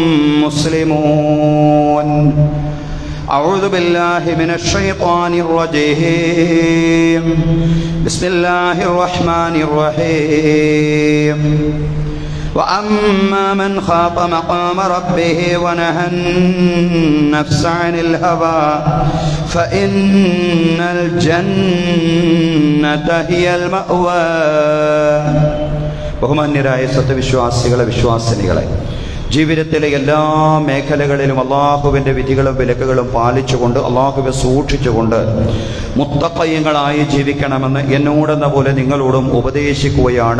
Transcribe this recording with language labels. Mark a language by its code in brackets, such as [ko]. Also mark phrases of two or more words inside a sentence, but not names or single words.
[ar] مسلمون أعوذ بالله من الشيطان الرجيم بسم الله الرحمن الرحيم وأما من خاف مقام ربه ونهى النفس عن الهوى فإن الجنة هي المأوى [ml] ബഹുമാന്യരായ സത്യവിശ്വാസികളെ വിശ്വാസിനികളെ, ജീവിതത്തിലെ എല്ലാ മേഖലകളിലും അള്ളാഹുവിൻ്റെ വിധികളും വിലക്കുകളും പാലിച്ചുകൊണ്ട് അള്ളാഹുവെ സൂക്ഷിച്ചുകൊണ്ട് മുത്തഖീങ്ങളായി ജീവിക്കണമെന്ന് എന്നോടെന്ന പോലെ നിങ്ങളോടും ഉപദേശിക്കുകയാണ്.